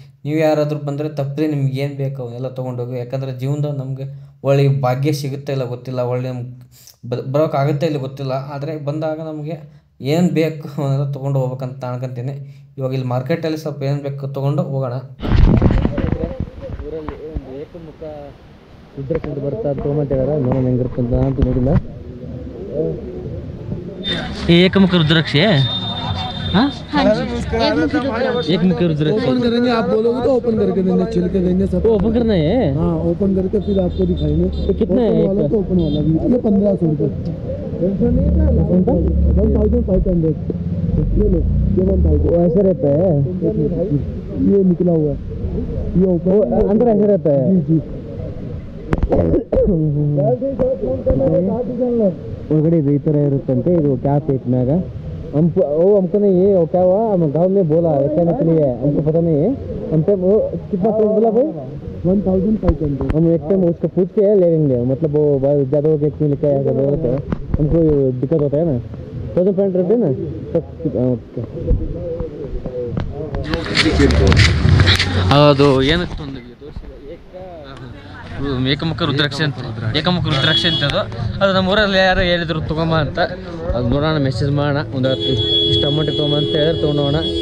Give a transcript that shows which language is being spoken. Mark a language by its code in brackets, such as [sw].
[kn] ನೀವು ಯಾರಾದರೂ ಬಂದರೆ ತಪ್ಪದೆ ನಿಮ್ಗೆ ಏನು ಬೇಕು ಅವನ್ನೆಲ್ಲ ತೊಗೊಂಡೋಗಿ. ಯಾಕಂದರೆ ಜೀವನದಾಗ ನಮಗೆ ಒಳ್ಳೆ ಭಾಗ್ಯ ಸಿಗುತ್ತೆ ಇಲ್ಲ ಗೊತ್ತಿಲ್ಲ, ಒಳ್ಳೆ ನಮ್ಗೆ ಬರೋಕ್ಕಾಗುತ್ತೆ ಇಲ್ಲ ಗೊತ್ತಿಲ್ಲ. ಆದರೆ ಬಂದಾಗ ನಮಗೆ ಏನು ಬೇಕು ಅವನ್ನೆಲ್ಲ ತೊಗೊಂಡು ಹೋಗ್ಬೇಕಂತ ಅನ್ಕೊಂತೀನಿ. ಇವಾಗ ಇಲ್ಲಿ ಮಾರ್ಕೆಟಲ್ಲಿ ಸ್ವಲ್ಪ ಏನು ಬೇಕು ತೊಗೊಂಡು ಹೋಗೋಣ. ಊರಲ್ಲಿ ಒಂದು ಏಕಮುಖ ರುದ್ರಾಕ್ಷಿ ಬರ್ತಾ ತೊಗೊಂಬಂತಿದ್ದಾರೆ. ನೋಡೋಣ ಹೆಂಗಿರುತ್ತೆ ಅಂತ ಅಂತೂ ನೋಡಿಲ್ಲ. [hi] ಏಕಮುಖ ರುದ್ರಾಕ್ಷಿ एक मुख रुद्राक्ष ओपन करेंगे, आप बोलोगे तो ओपन करके देंगे, छिल के देंगे सब। ओपन करना है? हाँ, ओपन करके फिर आपको दिखाएंगे। तो कितना है वाला तो ओपन वाला भी ये 1500 रुपये। 1500 ये लो, ये 1000 ऐसे रहता है। ये निकला हुआ है, ये ऊपर अंदर ऐसे रहता है। जी [kn] ಒಳಗಡೆ ಇದು ಈ ಥರ ಇರುತ್ತಂತೆ. ಇದು ಕ್ಯಾಪ್ ಐತ್ ಮ್ಯಾಗ. [hi] हमको नहीं ये क्या हुआ, हम गाँव में बोला कहने के लिए, हमको पता नहीं है। हम पे कितना प्राइस बोला भाई? 1500। हम एक टाइम उसको पूछ के ले लेंगे, मतलब वो ज़्यादा हो गया क्यों लिखा है ऐसा, हमको दिक्कत होता है ना। 1500 रुपये ना सब। [kn] ओके, ಅದು ಏನಕ್ಕೆ ಒಂದು ಏಕಮುಖ ರುದ್ರಾಕ್ಷಿ ಅಂತ, ಏಕಮುಖ ರುದ್ರಾಕ್ಷಿ ಅಂತ ಅದು ನಮ್ಮ ಊರಲ್ಲಿ ಯಾರು ಹೇಳಿದ್ರು ತೊಗೊಂಬ ಅಂತ. ಅದು ನೋಡೋಣ, ಮೆಸೇಜ್ ಮಾಡೋಣ. ಒಂದು ಇಷ್ಟು ಅಮೌಂಟಿಗೆ ತೊಗೊಂಬ ಅಂತ ಹೇಳಿದ್ರೆ ತೊಗೊಂಡೋಣ.